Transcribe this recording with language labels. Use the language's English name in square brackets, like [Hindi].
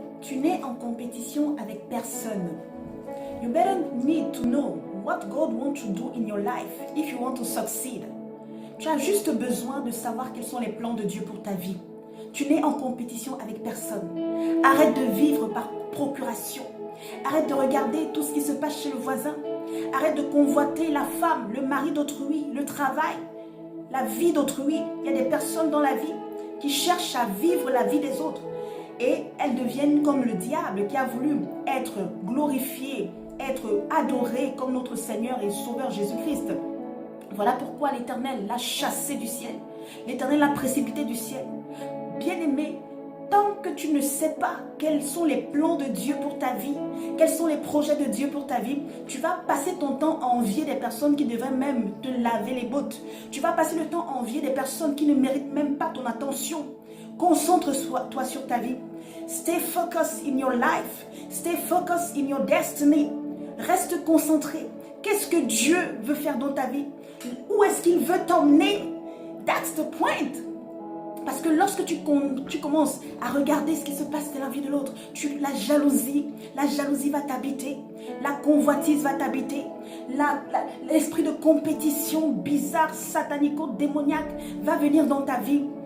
[French] Tu n'es en compétition avec personne. [English] You better need to know what God wants to do in your life if you want to succeed. [French] Tu as juste besoin de savoir quels sont les plans de Dieu pour ta vie. Tu n'es en compétition avec personne. Arrête de vivre par procuration. Arrête de regarder tout ce qui se passe chez le voisin. Arrête de convoiter la femme, le mari d'autrui, le travail, la vie d'autrui. Il y a des personnes dans la vie qui cherchent à vivre la vie des autres. Et elles deviennent comme le diable qui a voulu être glorifié, être adoré comme notre Seigneur et Sauveur Jésus-Christ. Voilà pourquoi l'Éternel l'a chassé du ciel. L'Éternel l'a précipité du ciel. Bien-aimé, tant que tu ne sais pas quels sont les plans de Dieu pour ta vie, quels sont les projets de Dieu pour ta vie, tu vas passer ton temps à envier des personnes qui devraient même te laver les bottes. Tu vas passer le temps à envier des personnes qui ne méritent même pas ton attention. Concentre-toi sur ta vie. [English] Stay focused in your life. Stay focused in your destiny. [French] Reste concentré. Qu'est-ce que Dieu veut faire dans ta vie? Où est-ce qu'il veut t'emmener? [English] That's the point. [French] Parce que lorsque tu commences à regarder ce qui se passe dans la vie de l'autre, la jalousie va t'habiter, la convoitise va t'habiter, l'esprit de compétition bizarre, satanico-démoniaque va venir dans ta vie.